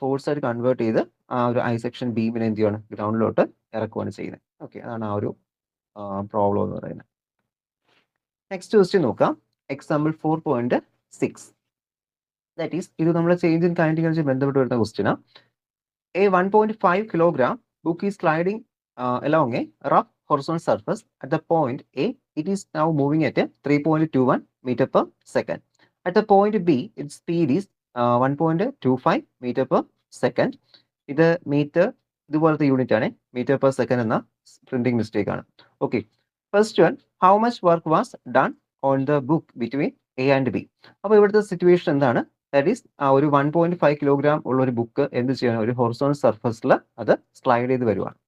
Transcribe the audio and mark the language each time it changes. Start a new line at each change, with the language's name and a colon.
Malayalam: Force ആയിട്ട് convert ചെയ്ത് ആ ഒരു ഐ സെക്ഷൻ ബീമിനെ എന്ത് ചെയ്യാണ്? ഗ്രൗണ്ടിലോട്ട് ഇറക്കുവാണ് ചെയ്യുന്നത്. ഓക്കെ, അതാണ് ആ ഒരു പ്രോബ്ലം എന്ന് പറയുന്നത്. നെക്സ്റ്റ് ക്വസ്റ്റ്യൻ നോക്കാം, എക്സാമ്പിൾ 4.6. ദാറ്റ് ഈസ്, ഇത് നമ്മുടെ ചേഞ്ച് ഇൻ കൈനറ്റിക് എനർജി ബന്ധപ്പെട്ട് വരുന്ന ക്വസ്റ്റ്യനാണ്.
English: A 1.5 kilogram book is sliding along a rough horizontal surface. At the point A, it is now moving at a 3.21 meter per second. At the point B, its speed is 1.25 meter per second.
Malayalam: ഇത് metre ഇതുപോലത്തെ unit ആണ്, metre per second എന്ന printing mistake ആണ്.
English: Okay, first one, how much work was done on the book between A and B.
Malayalam: അപ്പോൾ ഇവിടുത്തെ situation എന്താണ്? That is ഒരു 1.5 kilogram ഉള്ള ഒരു ബുക്ക് എന്ത് ചെയ്യണം, ഒരു ഹൊറിസോണൽ സർഫസിൽ അത് സ്ലൈഡ് ചെയ്ത് വരുവാണ്.